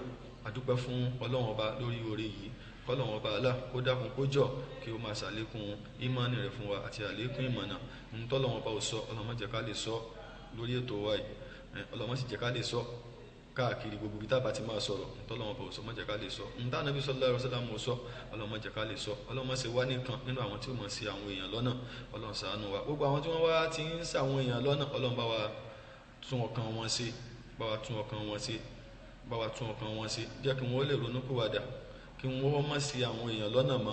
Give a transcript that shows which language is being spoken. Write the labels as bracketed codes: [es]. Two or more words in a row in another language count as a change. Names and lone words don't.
[yo] Àdúpẹ́ fún Ọlọ́run Ọba lórí oore yìí. Ọlọ́run Ọba Allah kó dákun kó jọ kí ó máa ṣàlékún ìmánì rẹ̀ fún wa àti àlékún ìmọ̀nà. Ntọ́lọ́run Ọba ò sọ, Ọlọ́run má jẹ́ ká lè sọ lórí ètò wa yìí. Ọlọ́run má sì jẹ́ ká lè sọ káàkiri gbogbo ibi tá a bá ti máa sọ̀rọ̀. Ntọ́lọ́run Ọba ò sọ, má jẹ́ ká lè sọ. Ntá Ànábì [ar] صلى الله عليه وسلم [yo] ò sọ, Ọlọ́run má jẹ́ ká lè sọ. Ọlọ́run má ṣe wá nìkan nínú àwọn tí ó mọ̀ sí àwọn èèyàn lọ́nà. Ọlọ́run ṣàánú wa. Gbogbo àwọn tí wọ́n wá ti ń ṣàwọn èèyàn lọ́nà, Ọlọ́run bá wa tún ọkàn wọn ṣe, bá wa tún ọkàn wọn ṣe, bá wa tún ọkàn wọn ṣe. Jẹ́ kí wọ́n lè ronú pìwàdà, kí wọ́n má sí àwọn èèyàn lọ́nà mọ́.